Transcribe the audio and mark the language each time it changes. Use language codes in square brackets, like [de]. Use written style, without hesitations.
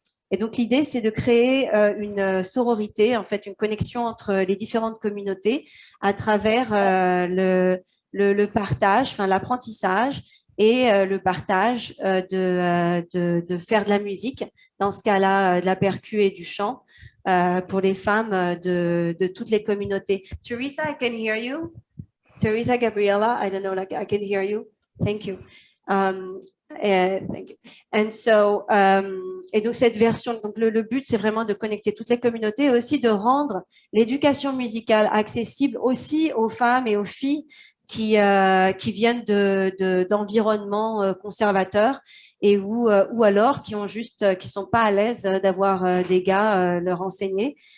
[fr] Et donc l'idée, c'est de créer une sororité, en fait, une connexion entre les différentes communautés à travers le partage, enfin l'apprentissage et le partage de faire de la musique, dans ce cas-là, de la percu et du chant, pour les femmes de toutes les communautés. [en] Teresa, I can hear you. Teresa, Gabriela, I don't know, like I can hear you. Thank you. Thank you. And so, [fr] et donc cette version, donc le but, c'est vraiment de connecter toutes les communautés et aussi de rendre l'éducation musicale accessible aussi aux femmes et aux filles qui viennent d'environnements conservateurs et ou alors qui ont juste, qui sont pas à l'aise d'avoir des gars leur enseigner.